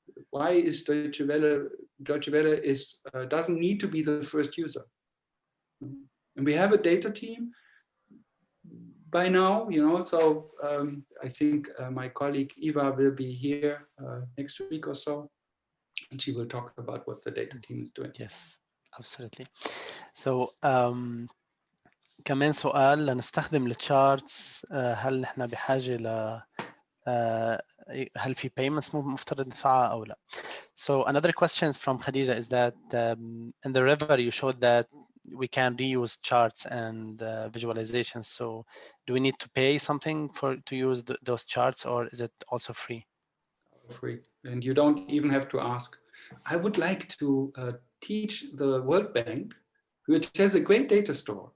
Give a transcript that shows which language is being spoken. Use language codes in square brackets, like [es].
[en] Why is Deutsche Welle doesn't need to be the first user. And we have a data team by now, you know, so I think my colleague Eva will be here next week or so, and she will talk about what the data team is doing. Yes, absolutely. [ar] So كمان سؤال لنستخدم التشارتس، هل نحن بحاجة ل هل في payments مفترض ندفعها أو لا. [en] So another question from Khadija is that in the river you showed that we can reuse charts and visualizations. So do we need to pay something to use those charts, or is it also free? Free, and you don't even have to ask. I would like to teach the World Bank, which has a great data store.